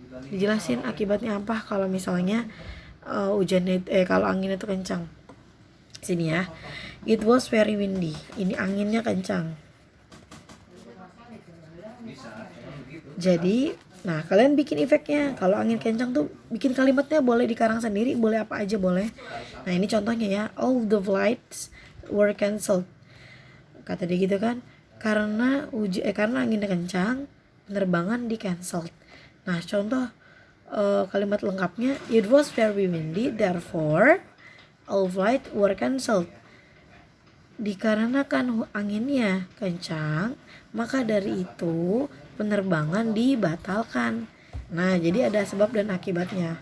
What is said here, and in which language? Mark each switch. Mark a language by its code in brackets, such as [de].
[id] Dijelasin akibatnya apa kalau misalnya kalau anginnya itu kencang. Sini ya. It was very windy. Ini anginnya kencang. Jadi, nah kalian bikin efeknya. Kalau angin kencang tuh bikin kalimatnya boleh dikarang sendiri, boleh apa aja boleh. Nah, ini contohnya ya. [en] All the flights were cancelled. Kata dia gitu kan. [id] Karena anginnya kencang, penerbangan di cancelled. [en] Nah, contoh kalimat lengkapnya, it was very windy, therefore all flights were cancelled. [id] Dikarenakan anginnya kencang, maka dari itu penerbangan dibatalkan. Nah, jadi ada sebab dan akibatnya.